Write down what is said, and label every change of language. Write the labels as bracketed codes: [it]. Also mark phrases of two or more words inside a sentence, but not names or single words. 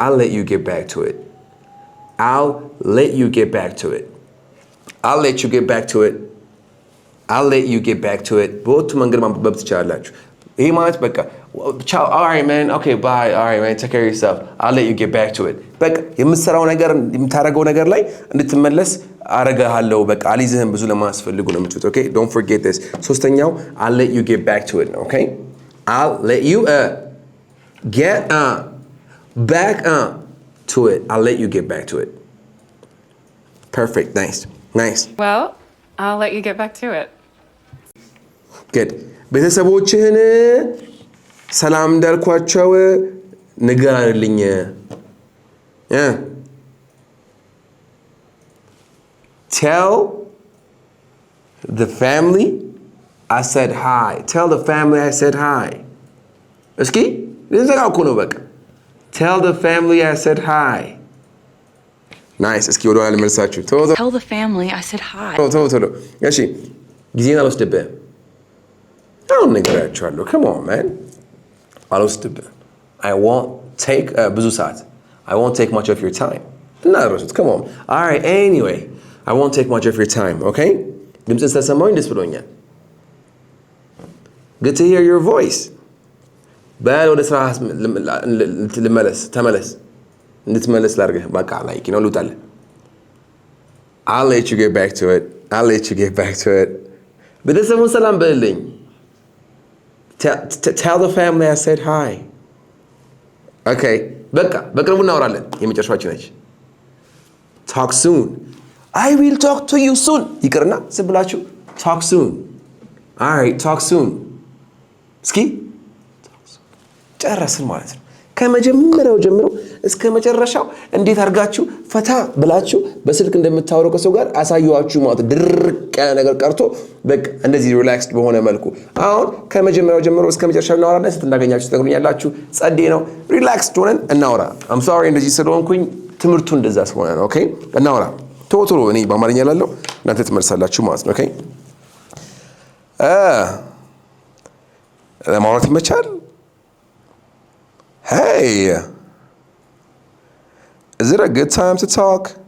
[en] I'll let you get back to it. I'll let you get back to it. I'll let you get back to it. I'll let you get back to it. [am] በሁለቱ መንገድ ማንበብ ትችላላችሁ። ይሄ ማለት በቃ ቻው፣ [en] alright man, okay bye, alright man, take care of yourself, I'll let you get back to it። [am] በቃ የምትሰራው ነገር የምታደርገው ነገር ላይ እንድትመለስ አደርግሃለሁ። በቃ አልይዝህም ብዙ ለማስፈልጉ ነው የምትሉት። [en] ኦኬ don't forget this። ሶስተኛው I'll let you get back to it ነው። ኦኬ I'll let you get back to it. I'll let you get back to it. Perfect. Nice. Well, I'll let you get back to it. Good. [am] ቤተሰቦችህን ሰላም እንዳልኳቸው ንገርልኝ። [en] Tell the family I said hi. Tell the family I said hi. [am] እስኪ ልዘጋው እኮ ነው በቃ። [en] Tell the family I said hi. Nice. [am] እስኪ ወደ ኋላ ልመልሳችሁ። [en] Tell the family I said hi. [am] ቶሎ እሺ፣ ጊዜን አልወስድብህም። አሁን ነገራችኋለሁ። [en] Come on man. አልወስድብህም። I won't take [am] ብዙ ሰዓት [en] I won't take much of your time. እናረሱት። Come on. All right. Anyway, I won't take much of your time. Okay? [am] ድምፅን ስለሰማሁኝ ደስ ብሎኛል። [en] Good to hear your voice. [am] በል ወደ ስራ ተመለስ። እንድትመለስ ላድርግህ። በቃ ላይክ ነው ልውጣልህ። [en] I'll let you get back to it. I'll let you get back to it. [am] ቤተሰቡን ሰላም በልልኝ። [en] Tell the family I said hi. [am] Okay. በቃ በቅርቡ እናወራለን። የመጨረሻችን ነች። [en] Talk soon. I will talk to you soon. [am] ይቅርና ዝም ብላችሁ [en] talk soon. All right, talk soon. [am] እስኪ ጨረስን ማለት ነው። ከመጀመሪያው ጀምሮ እስከ መጨረሻው እንዴት አድርጋችሁ ፈታ ብላችሁ በስልክ እንደምታወሩ ከሰው ጋር አሳየዋችሁ ማለት ድርቅ ያለ ነገር ቀርቶ በቃ እንደዚህ ሪላክስድ በሆነ መልኩ አሁን ከመጀመሪያው ጀምሮ እስከ መጨረሻው እናወራለን። ስትናገኛችሁ ትነግሩኛላችሁ። ጸዴ ነው። ሪላክስድ ሆነን እናወራ። [en] I'm sorry [am] እንደዚህ ስለሆንኩኝ ትምህርቱ እንደዛ ስለሆነ ነው። ኦኬ እናወራ። ቶሎ እኔ በአማርኛ ላለው እናንተ ትመልሳላችሁ ማለት ነው። ኦኬ ለማውራት ይመቻል። [en] Hey, is it a good time to talk?